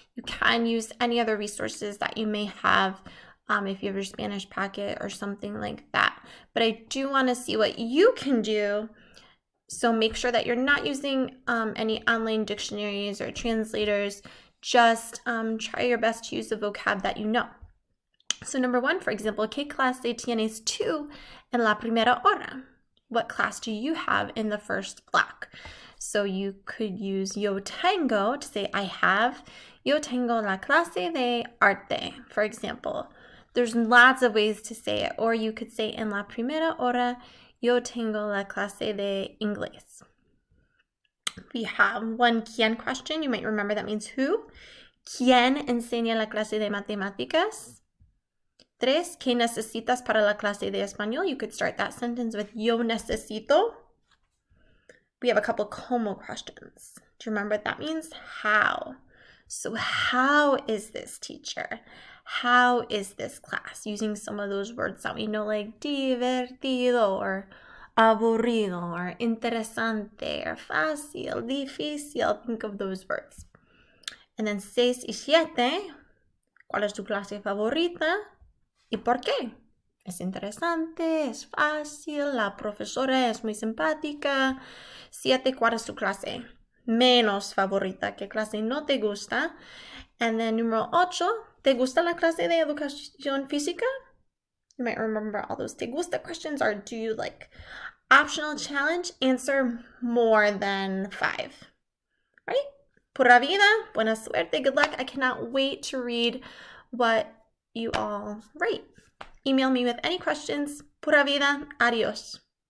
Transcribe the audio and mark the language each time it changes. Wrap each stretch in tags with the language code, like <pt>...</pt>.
<en>You can use any other resources that you may have if you have your Spanish packet or something like that. But I do want to see what you can do. So make sure that you're not using any online dictionaries or translators. Just try your best to use the vocab that you know. So number 1, for example,</en> <es>¿Qué clase tienes tú en la primera hora?</es> <en>What class do you have in the first block? So you could use</en> <es>yo tengo</es> <en>to say I have.</en> <es>Yo tengo la clase de arte,</es> <en>for example. There's lots of ways to say it. Or you could say</en> <es>en la primera hora, yo tengo la clase de inglés.</es> <en>We have one ¿quién? Question. You might remember that means who.</en> <es>¿Quién enseña la clase de matemáticas? 3, ¿qué necesitas para la clase de español?</es> <en>You could start that sentence with</en> <es>yo necesito.</es> <en>We have a couple como questions. Do you remember what that means? How. So how is this, teacher? How is this class? Using some of those words that we know, like divertido or aburrido or interesante or fácil, difícil. Think of those words. And then</en> <es>6 y 7, ¿cuál es tu clase favorita y por qué? Es interesante, es fácil, la profesora es muy simpática. 7, ¿cuál es tu clase menos favorita? ¿Qué clase no te gusta?</es> <en>And then</en> <es>número 8, ¿te gusta la clase de educación física?</es> <en>You might remember all those</en> <es>¿te gusta</es> <en>questions, or do you like? Optional challenge, answer more than 5. Right?</en> <es>Pura vida, buena suerte,</es> <en>good luck. I cannot wait to read what you all write. Email me with any questions.</en> <es>Pura vida, adios.</es>